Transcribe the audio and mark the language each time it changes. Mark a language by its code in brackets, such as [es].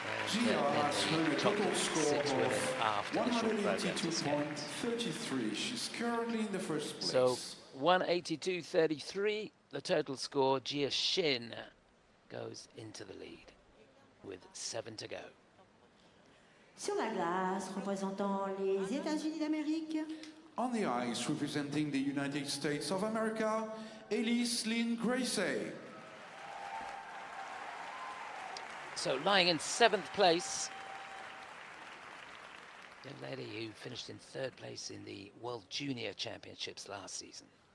[en] And then the top 6 women after the short program to skate. 33. She's currently in the first place. So 182.33. The total score. Gia Shin goes into the lead with 7 to go. [fr] Sur la glace, représentant les États-Unis d'Amérique. [en] On the ice, representing the United States of America, Elise Lin-Gracey. So lying in 7th place, young lady who finished in 3rd place in the World Junior Championships last season.